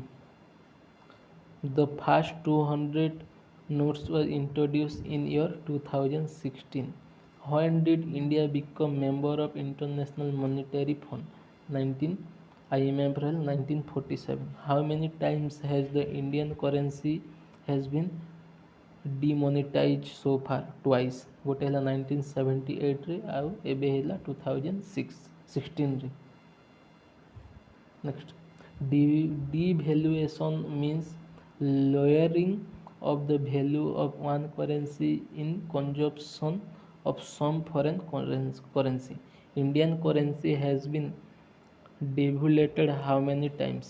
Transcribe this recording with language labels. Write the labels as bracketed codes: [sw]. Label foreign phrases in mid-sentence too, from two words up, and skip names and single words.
[en] The first 200 notes were introduced in year 2016. When did India become member of International Monetary Fund? 19 April 1947. How many times has the Indian currency has been demonetized so far? Twice. [or] ଗୋଟେ ହେଇ 1978 ରେ ଆଉ ଏବେ ହେଇ 2016 ରେ. [en] Next, devaluation means lowering of the value of one currency in conjunction of some foreign currency. Indian currency has been devalued how many times?